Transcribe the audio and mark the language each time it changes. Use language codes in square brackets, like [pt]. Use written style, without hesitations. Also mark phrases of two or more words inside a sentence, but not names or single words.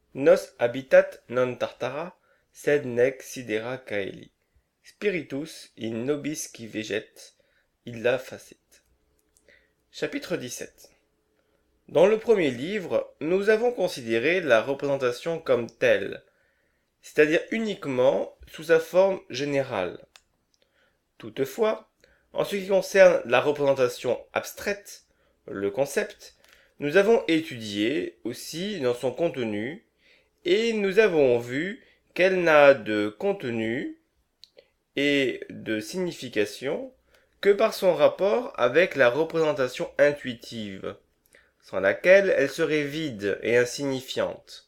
[la] nos habitat non tartara, sed nec sidera caeli. Spiritus in nobis qui veget, illa facit. [fr] Chapitre 17. Dans le premier livre, nous avons considéré la représentation comme telle, c'est-à-dire uniquement sous sa forme générale. Toutefois, en ce qui concerne la représentation abstraite, le concept, nous avons étudié aussi dans son contenu, et nous avons vu qu'elle n'a de contenu et de signification que par son rapport avec la représentation intuitive, sans laquelle elle serait vide et insignifiante.